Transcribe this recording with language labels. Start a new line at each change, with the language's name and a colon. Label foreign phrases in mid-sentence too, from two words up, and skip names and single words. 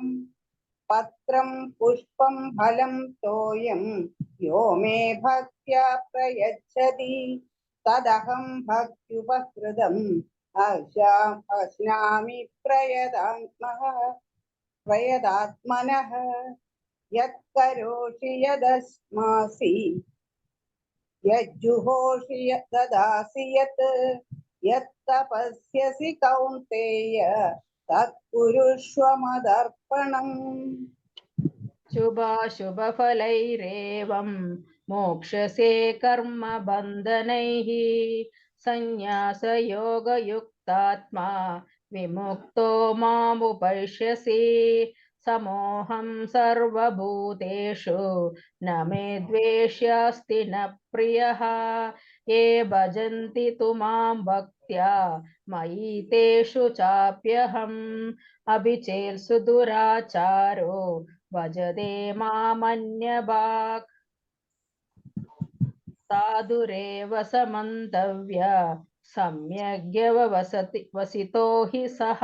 Sanskrit: പത്രം പുഷ്പം ഫലം തോയം യോ മേ ഭക്ത്യാ പ്രയച്ഛതി തദഹം ഭക്ത്യുപഹൃതം അശ്നാമി പ്രയതാത്മനഃ. യത് കരോഷി യദസ്മാസി യജ്ജുഹോഷി ദദാസി യത് തപസ്യസി കൗന്തേയ തത്കുരുഷ്വ മദർപ്പണം. ശുഭാശുഭഫലൈരേവം മോക്ഷസേ കർമ്മബന്ധനൈഃ സന്ന്യാസയോഗയുക്താത്മാ വിമുക്തോ മാമുപൈഷ്യസി. സമോഹം സർവഭൂതേഷു ന മേ ദ്വേഷ്യാസ്തി ന പ്രിയഃ യേ ഭജന്തി തു മാം ഭക്ത്യാ മയി തേഷു ചാപ്യഹം. അഭിചേത്സു ദുരാചാരോ ഭജതേ മാമന്യഭാഗ് സാധുരേവ സമന്തവ്യ സമ്യഗ്വസിതോ ഹി സഹ.